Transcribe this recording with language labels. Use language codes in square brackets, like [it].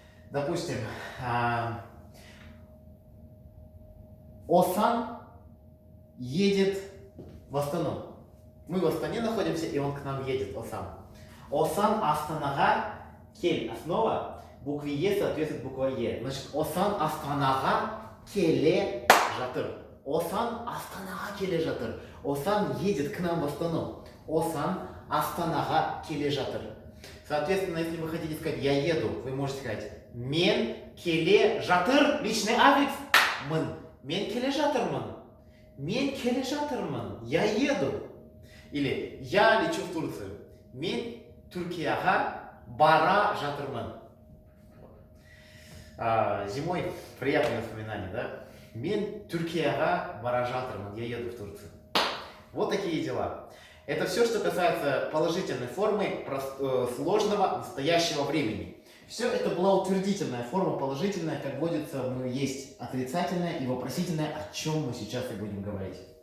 [ru] Допустим, Осан едет в Астану. Мы в Астане находимся, и он к нам едет, Осан. [kk] Осан Астанаға кель. [ru] Основа. Букве Е соответствует буква Е. [kk] Значит, Осан Астанаға келе жатыр. Осан Астанаға келе жатыр. [ru] Осан едет к нам в Астану. [kk] Осан Астанаға келе жатыр. [ru] Соответственно, если вы хотите сказать «я еду», вы можете сказать [kk] «мен келе жатыр», [ru] личный аффикс «мын». [kk] «Мен келе жатырмын». «Мен келе жатырмын». [ru] «Я еду». Или «я лечу в Турцию». [kk] «Мен Түркияға бара жатырмын». [ru] Зимой приятное воспоминание, да? [kk] «Мен Түркияға бара жатырмын». [ru] «Я еду в Турцию». Вот такие дела. Это все, что касается положительной формы сложного настоящего времени. Все это была утвердительная форма, положительная, как водится, есть отрицательная и вопросительная, о чем мы сейчас и будем говорить.